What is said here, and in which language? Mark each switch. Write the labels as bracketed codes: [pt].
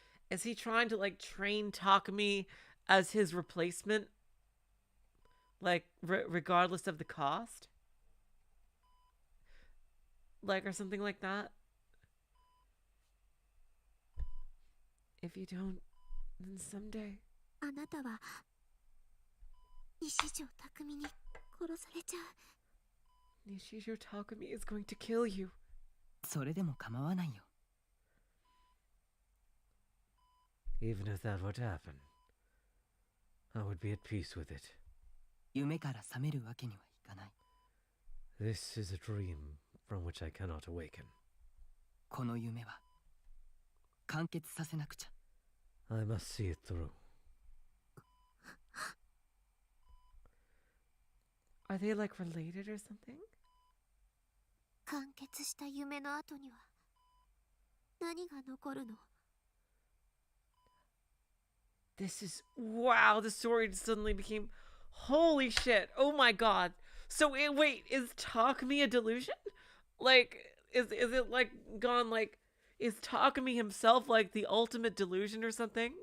[en] Is he trying to like train Takumi as his replacement? Like regardless of the cost? Like or something like that? If you don't, then someday. [ja] あなたは西条匠に殺されちゃう。 [en] Nishijo Takumi is going to kill you. [ja] それでも構わないよ。 [en] Even if that would happen, I would be at peace with it. [ja] 夢から覚めるわけにはいかない。 [en] This is a dream from which I cannot awaken. [ja] この夢は完結させなくちゃ。 [en] I must see it through. Are they like related or something? [ja] 完結した夢の後には何が残るの？ [en] This is wow, the story suddenly became holy shit. Oh my god. So wait, is Takumi a delusion? Like is it like gone like is Takumi himself like the ultimate delusion or something?